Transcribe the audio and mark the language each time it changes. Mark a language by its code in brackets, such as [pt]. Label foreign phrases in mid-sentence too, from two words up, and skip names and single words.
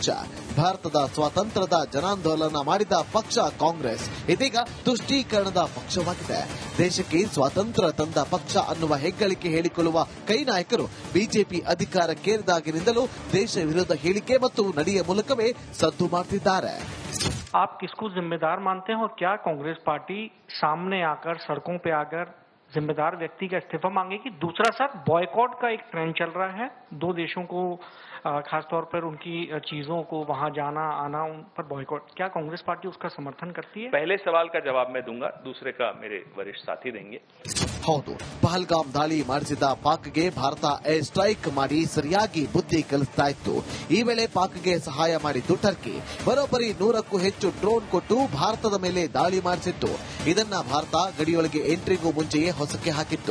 [kn] ಭಾರತದ ಸ್ವಾತಂತ್ರ್ಯದ ಜನಾಂದೋಲನ ಮಾಡಿದ ಪಕ್ಷ ಕಾಂಗ್ರೆಸ್ ಇದೀಗ ತುಷ್ಟೀಕರಣದ ಪಕ್ಷವಾಗಿದೆ. ದೇಶಕ್ಕೆ ಸ್ವಾತಂತ್ರ್ಯ ತಂದ ಪಕ್ಷ ಅನ್ನುವ ಹೆಗ್ಗಳಿಕೆ ಹೇಳಿಕೊಳ್ಳುವ ಕೈ ನಾಯಕರು ಬಿಜೆಪಿ ಅಧಿಕಾರಕ್ಕೇರಿದಾಗಿನಿಂದಲೂ ದೇಶ ವಿರೋಧ ಹೇಳಿಕೆ ಮತ್ತು ನಡೆಯ ಮೂಲಕವೇ ಸದ್ದು ಮಾಡ್ತಿದ್ದಾರೆ. [hi] आप किसको जिम्मेदार मानते हैं और क्या कांग्रेस पार्टी सामने आकर सड़कों पे आकर जिम्मेदार व्यक्ति का इस्तीफा मांगेगी? दूसरा सर, बॉयकॉट का एक ट्रेंड चल रहा है. दो देशों को खासतौर पर उनकी चीजों को वहां जाना आना उन पर बॉयकॉट, क्या कांग्रेस पार्टी उसका समर्थन करती है? पहले सवाल का जवाब मैं दूंगा, दूसरे का मेरे वरिष्ठ साथी देंगे. [kn] ಹೌದು, ಪಹಲ್ಗಾಮ್ ದಾಳಿ ಮಾಡಿಸಿದ ಪಾಕ್ಗೆ ಭಾರತ [en] air strike [kn] ಮಾಡಿ ಸರಿಯಾಗಿ ಬುದ್ಧಿ ಕಲಿಸ್ತಾ ಇತ್ತು. ಈ ವೇಳೆ ಪಾಕ್ಗೆ ಸಹಾಯ ಮಾಡಿದ್ದು ಟರ್ಕಿ. ಬರೋಬ್ಬರಿ 100ಕ್ಕೂ ಹೆಚ್ಚು ಡ್ರೋನ್ ಕೊಟ್ಟು ಭಾರತದ ಮೇಲೆ ದಾಳಿ ಮಾಡಿಸಿತ್ತು. ಇದನ್ನ ಭಾರತ ಗಡಿಯೊಳಗೆ ಎಂಟ್ರಿಗೂ ಮುಂಚೆಯೇ ಹೊಸಕೆ ಹಾಕಿತ್ತು.